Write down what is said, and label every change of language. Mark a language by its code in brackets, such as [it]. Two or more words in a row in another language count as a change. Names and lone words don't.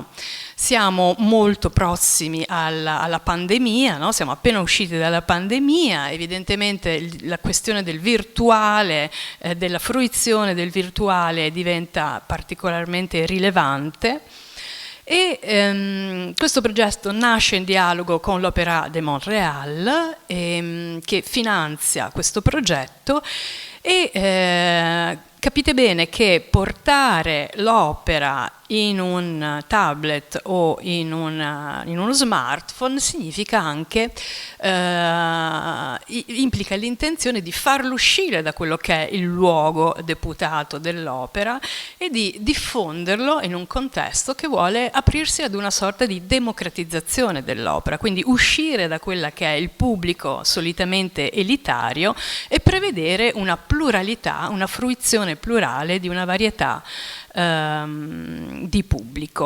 [it] Siamo molto prossimi alla pandemia, no? Siamo appena usciti dalla pandemia, evidentemente la questione del virtuale, della fruizione del virtuale diventa particolarmente rilevante. E questo progetto nasce in dialogo con l'Opéra de Montréal, che finanzia questo progetto, e capite bene che portare l'opera in un tablet o in uno smartphone significa anche, implica l'intenzione di farlo uscire da quello che è il luogo deputato dell'opera e di diffonderlo in un contesto che vuole aprirsi ad una sorta di democratizzazione dell'opera, quindi uscire da quella che è il pubblico solitamente elitario e prevedere una pluralità, una fruizione plurale di una varietà di pubblico.